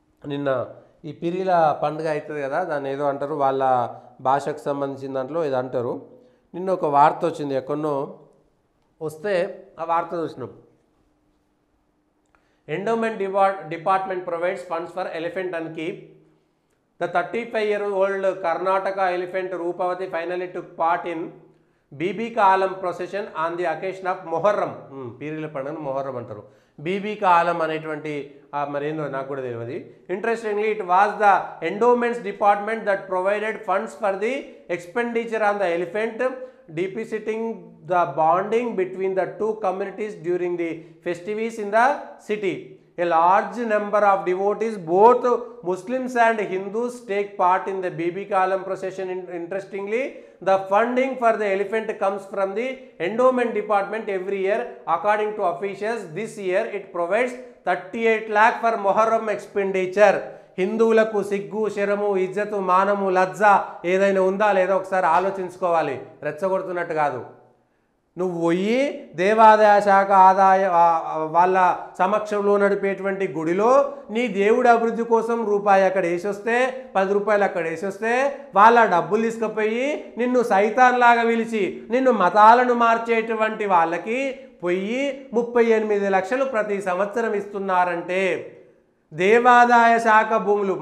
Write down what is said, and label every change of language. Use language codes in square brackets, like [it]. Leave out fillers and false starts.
[te] నిన్న ఈ పిరిల పండుగ అవుతుంది కదా, దాన్ని ఏదో అంటారు వాళ్ళ భాషకు సంబంధించిన దాంట్లో ఇది అంటారు. నిన్న ఒక వార్త వచ్చింది, ఎక్కడో వస్తే ఆ వార్త చూసినాం. [en] Endowment department provides funds for elephant and keep. The 35-year-old Karnataka elephant Roopavati finally took part in BB Kalam procession on the occasion of Muharram. [te] పీరీల పండుగను మొహర్రం అంటారు. బీబీ కాలం అనేటువంటి మరేందో నాకు కూడా తెలియదు. [en] Interestingly it was the endowments department that provided funds for the expenditure on the elephant, depositing the bonding between the two communities during the festivities in the city. A large number of devotees, both Muslims and Hindus, take part in the BB Kalam procession. Interestingly, the funding for the elephant comes from the endowment department every year. According to officials, this year it provides 38 lakh for Muharram expenditure. [te] హిందువులకు సిగ్గు, శరము, ఇజ్జతు, మానము, లజ్జ ఏదైనా ఉందా లేదా ఒకసారి ఆలోచించుకోవాలి. రెచ్చగొడుతున్నట్టు కాదు. నువ్వు పోయి దేవాదాయ శాఖ వాళ్ళ సమక్షంలో నడిపేటువంటి గుడిలో నీ దేవుడి అభివృద్ధి కోసం రూపాయి అక్కడ వేసొస్తే, 10 రూపాయలు అక్కడ వేసొస్తే, వాళ్ళ డబ్బులు తీసుకుపోయి నిన్ను సైతాన్లాగా పిలిచి నిన్ను మతాలను మార్చేటువంటి వాళ్ళకి పోయి 38 లక్షలు ప్రతి సంవత్సరం ఇస్తున్నారంటే దేవాదాయ శాఖ భూములు.